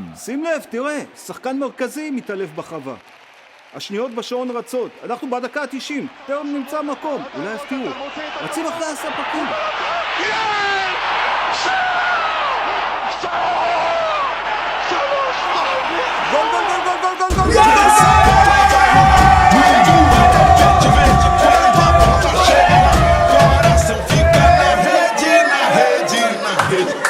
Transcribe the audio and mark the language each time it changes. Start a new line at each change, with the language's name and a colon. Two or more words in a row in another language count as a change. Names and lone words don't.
Hebrew: שים לב, תראה, שחקן מרכזי מתעלף בחווה. השניות בשעון רצות, אנחנו בדקה ה-90, תכף נמצא מקום, אולי יפתיעו. רצים אחרי הספקים. גול, גול, גול, גול, גול, גול, גול!
Portuguese: Coração fica na rede, na rede, na rede.